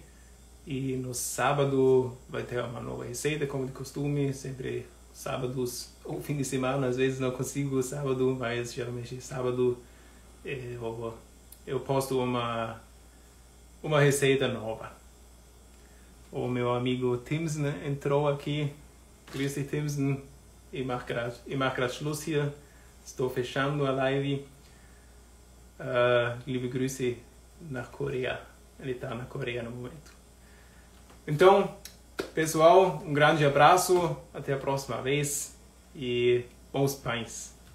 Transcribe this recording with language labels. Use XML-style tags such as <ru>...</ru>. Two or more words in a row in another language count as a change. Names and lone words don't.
<pt>E no sábado vai ter uma nova receita, como de costume, sempre sábados ou fim de semana. Às vezes não consigo sábado, mas geralmente sábado eu posto uma receita nova. O meu amigo Timsen entrou aqui.</pt> <de>Grüß dich, Timsen. Ich mach grad Schluss hier.</de> <pt>Estou fechando a live.</pt> <de>Liebe Grüße nach Coreia.</de> <pt>Ele está na Coreia no momento. Então, pessoal, um grande abraço. Até a próxima vez. E bons pães.</pt>